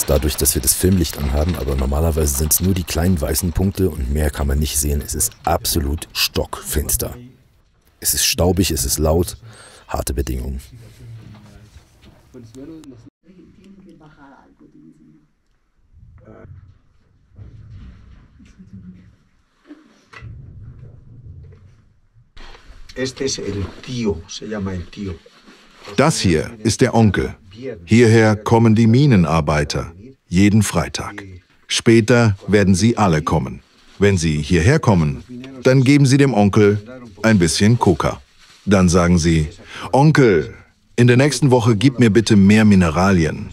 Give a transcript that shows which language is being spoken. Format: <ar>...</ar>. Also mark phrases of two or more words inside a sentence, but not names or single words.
<de>dadurch, dass wir das Filmlicht anhaben, aber normalerweise sind es nur die kleinen weißen Punkte und mehr kann man nicht sehen. Es ist absolut stockfinster. Es ist staubig, es ist laut, harte Bedingungen.</de> <es>Este es el tío, se llama el tío.</es> <de>Das hier ist der Onkel. Hierher kommen die Minenarbeiter, jeden Freitag. Später werden sie alle kommen. Wenn sie hierher kommen, dann geben sie dem Onkel ein bisschen Coca. Dann sagen sie, Onkel, in der nächsten Woche gib mir bitte mehr Mineralien.</de>